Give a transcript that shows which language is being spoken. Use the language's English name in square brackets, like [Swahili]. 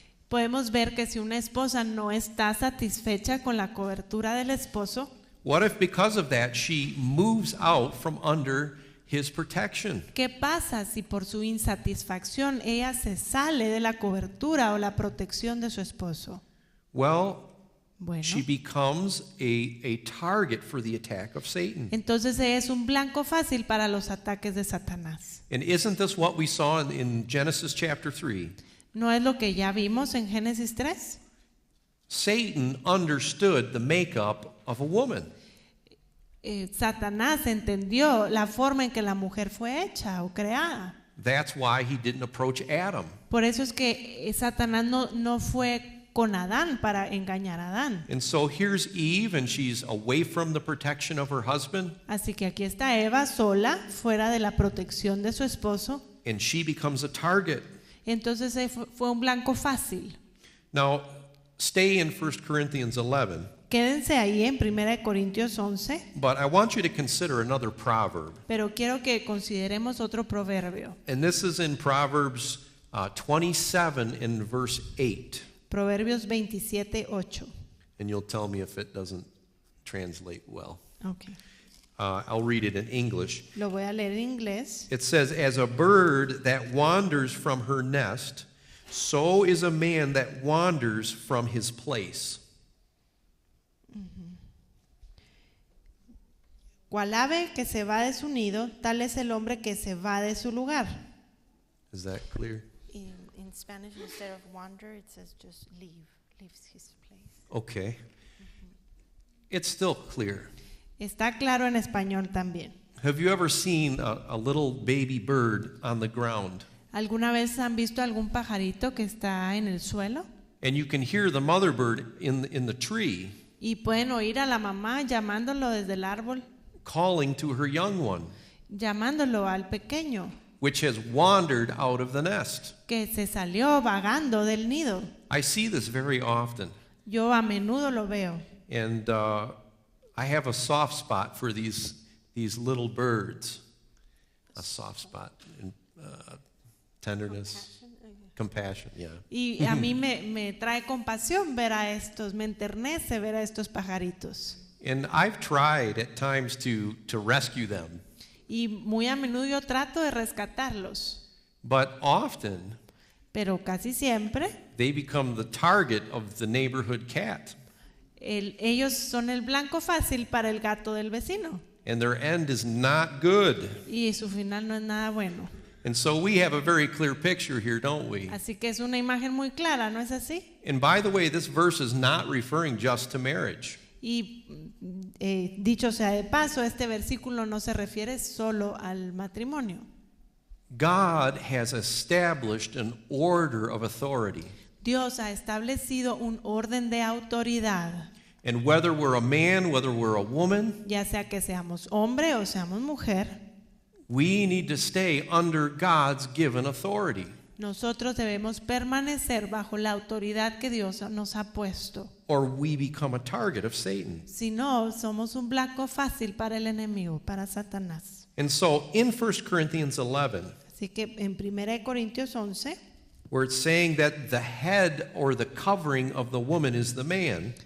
[Spanish] Podemos ver que si una esposa no está satisfecha con la cobertura del esposo, [English] What if because of that she moves out from under his protection? [Spanish] ¿qué pasa si por su insatisfacción ella se sale de la cobertura o la protección de su esposo? [English] Well, [Spanish] Bueno, [English] she becomes a target for the attack of Satan. [Spanish] entonces es un blanco fácil para los ataques de Satanás. [English] And isn't this what we saw in Genesis chapter 3? [Spanish] ¿No es lo que ya vimos en Génesis 3? [English] Satan understood the makeup of a woman. [Spanish] Satanás entendió la forma en que la mujer fue hecha o creada. [English] That's why he didn't approach Adam. [Spanish] Por eso es que Satanás no fue con Adán para engañar a Adán. [English] And so here's Eve, and she's away from the protection of her husband, [Spanish] Así que aquí está Eva sola, fuera de la protección de su esposo. [English] and she becomes a target. [Spanish] Entonces fue un blanco fácil. [English] Now, stay in 1 Corinthians 11, [Spanish] Quédense ahí en 1 Corintios 11, [English] but I want you to consider another proverb. [Spanish] pero quiero que consideremos otro proverbio. [English] And this is in Proverbs 27 in verse 8. [Spanish] Proverbios 27:8. [English] And you'll tell me if it doesn't translate well. Okay. I'll read it in English. [Spanish] Lo voy a leer en inglés. [English] It says, "As a bird that wanders from her nest, so is a man that wanders from his place." [Spanish] Cual ave que se va de su nido, tal es el hombre que se va de su lugar. [English] Is that clear? In Spanish, instead of wander, it says just leaves his place. Okay. It's still clear. [Spanish] Está claro en español también. [English] Have you ever seen a little baby bird on the ground? [Spanish] ¿Alguna vez han visto algún pajarito que está en el suelo? [English] And you can hear the mother bird in the tree [Spanish] Y pueden oír a la mamá llamándolo desde el árbol, [English] calling to her young one, [Spanish] llamándolo al pequeño [English] which has wandered out of the nest. [Spanish] que se salió vagando del nido. [English] I see this very often. [Spanish] Yo a menudo lo veo. [English] And I have a soft spot for these little birds. A soft spot. And, tenderness. Compassion, yeah. [Spanish] Y a mí me trae compasión ver a estos, me enternece ver a estos pajaritos. [English] And I've tried at times to rescue them. [Spanish] Y muy a menudo yo trato de rescatarlos, [English] But often [Spanish] pero casi siempre [English] they become the target of the neighborhood cat. [Spanish] ellos son el blanco fácil para el gato del vecino. [English] And their end is not good. [Spanish] Y su final no es nada bueno. [English] And so we have a very clear picture here, don't we? [Spanish] Así que es una imagen muy clara, ¿no es así? [English] And by the way, this verse is not referring just to marriage. [Spanish] Y dicho sea de paso, este versículo no se refiere solo al matrimonio. [English] God has established an order of authority. [Spanish] Dios ha establecido un orden de autoridad, [English] And whether we're a man, whether we're a woman, [Spanish] ya sea que seamos hombre o seamos mujer, [English] we need to stay under God's given authority. [Spanish] nosotros debemos permanecer bajo la autoridad que Dios nos ha puesto. [English] Or we become a target of Satan. [Spanish] Si no, somos un blanco fácil para el enemigo, para Satanás. [English] And so in 1 Corinthians 11, [Spanish] Así que en 1 Corintios 11, [English] where it's saying that the head or the covering of the woman is the man,